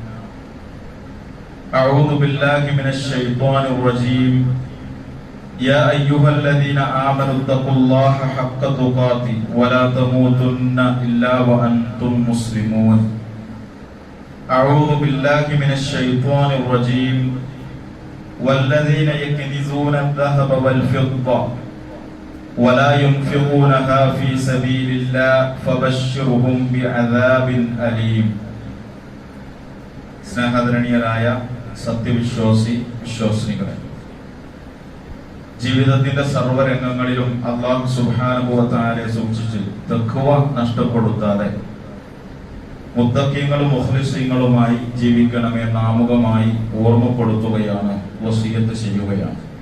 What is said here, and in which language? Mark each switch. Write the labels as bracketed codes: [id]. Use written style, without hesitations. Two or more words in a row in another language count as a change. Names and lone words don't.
[ar] أعوذ بالله من الشيطان الرجيم يا أيها الذين آمنوا اتقوا الله حق تقاته ولا تموتن إلا وأنتم مسلمون أعوذ بالله من الشيطان الرجيم والذين يكنزون الذهب والفضة ولا ينفقونها في سبيل الله فبشرهم بعذاب أليم [ml] സ്നേഹധരണീയരായ സത്യവിശ്വാസി വിശ്വാസിനികളെ, ജീവിതത്തിന്റെ സർവ്വരംഗങ്ങളിലും [ar] الله سبحانه وتعالى [ml] സൂക്ഷിച്ച് തഖ്വ നഷ്ടപ്പെടുത്താതെ മുത്തഖീങ്ങളും മുഖ്ലിസീങ്ങളുമായി ജീവിക്കണമെന്ന് ആമുഖമായി ഓർമ്മപ്പെടുത്തുകയാണ്, വസിയത്ത് ചെയ്യുകയാണ്.